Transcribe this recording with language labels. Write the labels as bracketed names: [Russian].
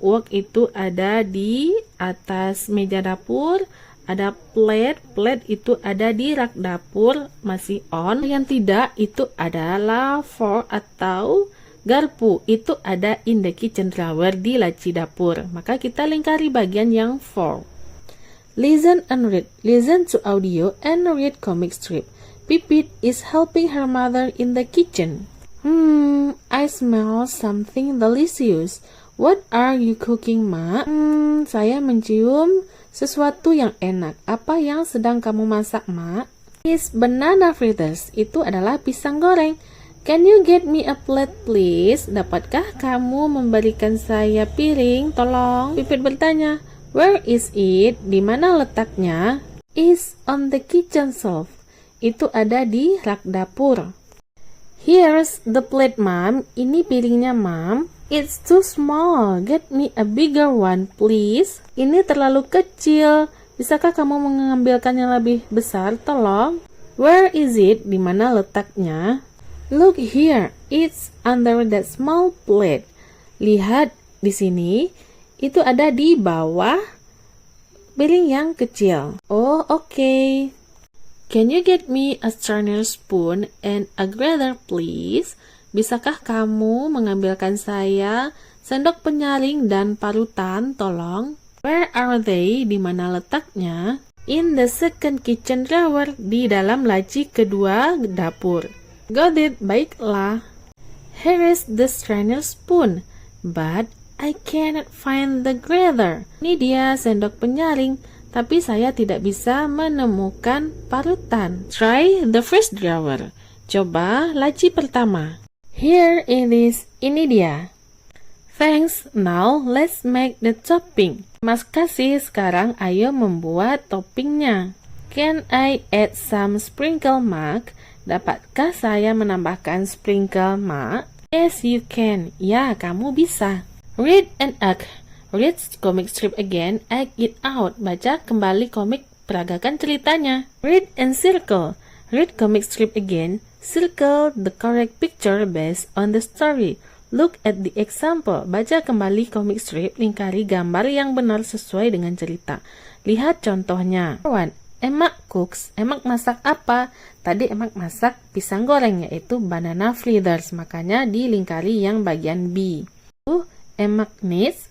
[Indonesian] Wok itu ada di atas meja dapur. Ada plate. Plate itu ada di rak dapur, masih on. Yang tidak itu adalah fork atau garpu. Itu ada [English] in the kitchen drawer, [Indonesian] di laci dapur. Maka kita lingkari bagian yang fork. [English] Listen and read. Listen to audio and read comic strip. Pipit is helping her mother in the kitchen. I smell something delicious. What are you cooking, Ma? [Indonesian] Saya mencium sesuatu yang enak. Apa yang sedang kamu masak, Ma? [English] Is banana fritters. [Indonesian] Itu adalah pisang goreng. [English] Can you get me a plate, please? [Indonesian] Dapatkah kamu memberikan saya piring? Tolong. Pipit bertanya. [English] Where is it? [Indonesian] Di mana letaknya? [English] Is on the kitchen shelf. [Indonesian] Itu ada di rak dapur. [English] Here's the plate, Mom. [Indonesian] Ini piringnya, [English] Mom. It's too small. Get me a bigger one, please. [Indonesian] Ini terlalu kecil. Bisakah kamu mengambilkan yang lebih besar? Tolong. [English] Where is it? [Indonesian] Di mana letaknya? [English] Look here. It's under that small plate. [Indonesian] Lihat di sini. Itu ada di bawah piring yang kecil. [English] Oh, okay. Can you get me a strainer spoon and a grater, please? [Indonesian] Bisakah kamu mengambilkan saya sendok penyaring dan parutan, tolong? [English] Where are they? [Indonesian] Di mana letaknya? [English] In the second kitchen drawer. [Indonesian] Di dalam laci kedua dapur. [English] Got it, [Indonesian] baiklah. [English] Here is the strainer spoon. But I cannot find the grater. [Indonesian] Ini dia sendok penyaring, tapi saya tidak bisa menemukan parutan. [English] Try the first drawer. [Indonesian] Coba laci pertama. [English] Here it is. [Indonesian] Ini dia. [English] Thanks. Now let's make the topping. [Indonesian] Mas kasih, sekarang ayo membuat toppingnya. [English] Can I add some sprinkle, Mark? [Indonesian] Dapatkah saya menambahkan sprinkle, Mark? [English] Yes, you can. [Indonesian] Ya, kamu bisa. [English] Read and act. Read comic strip again, act it out. [Indonesian] Baca kembali komik, peragakan ceritanya. [English] Read and circle. Read comic strip again, circle the correct picture based on the story. Look at the example. [Indonesian] Baca kembali comic strip, lingkari gambar yang benar sesuai dengan cerita. Lihat contohnya. 1. [English] Emak cooks. [Indonesian] Emak masak apa? Tadi emak masak pisang goreng, yaitu banana fritters. Makanya dilingkari yang bagian B. [English] Emak needs.